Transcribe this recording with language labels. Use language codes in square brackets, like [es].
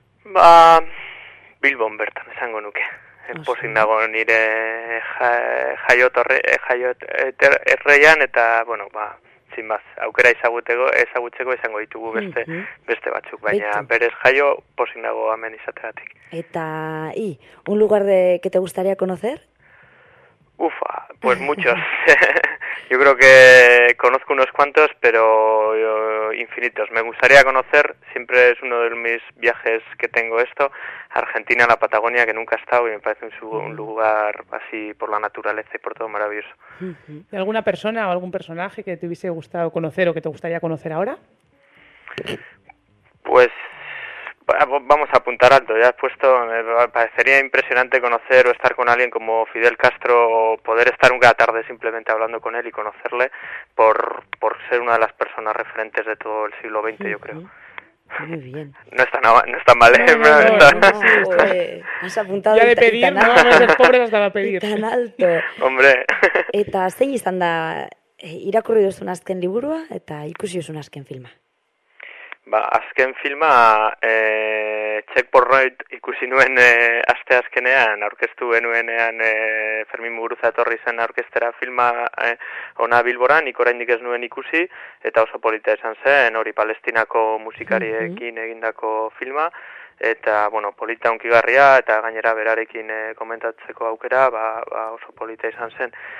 [eu] Ba, Bilbon bertan esango nuke. Pozik nago nire jaioterrean eta, bueno, ba, zinbaz, aukera ezagutzeko izango ditugu beste batzuk, baina berez jaio pozik nago hemen izateatik. [es] Eta, un lugar de que te gustaría conocer? Ufa, pues muchos. Yo creo que conozco unos cuantos, pero infinitos. Me gustaría conocer, siempre es uno de mis viajes que tengo esto, Argentina, la Patagonia, que nunca he estado y me parece un lugar así por la naturaleza y por todo maravilloso. ¿Y alguna persona o algún personaje que te hubiese gustado conocer o que te gustaría conocer ahora? Pues vamos a apuntar alto, ya has puesto, me parecería impresionante conocer o estar con alguien como Fidel Castro o poder estar una tarde simplemente hablando con él y conocerle por ser una de las personas referentes de todo el siglo XX, yo creo. Muy bien. No está mal, ¿eh? Has apuntado ya de pedir, tan alto. No, los pobres estaba a pedir. Tan alto. Hombre. [eu] Eta, zein izan da, irakurri duzun azken liburua eta ikusi duzun azken filma? Ba, azken filma, Check por Nolabait ikusi nuen aste azkenean, aurkeztu genuenean Fermin Muguruza etorri zen aurkeztera filma ona Bilbora, nik oraindik ez nuen ikusi, eta oso polita izan zen, hori Palestinako musikariekin egindako filma, eta bueno, polita hunkigarria, eta gainera berarekin komentatzeko aukera, ba oso polita izan zen.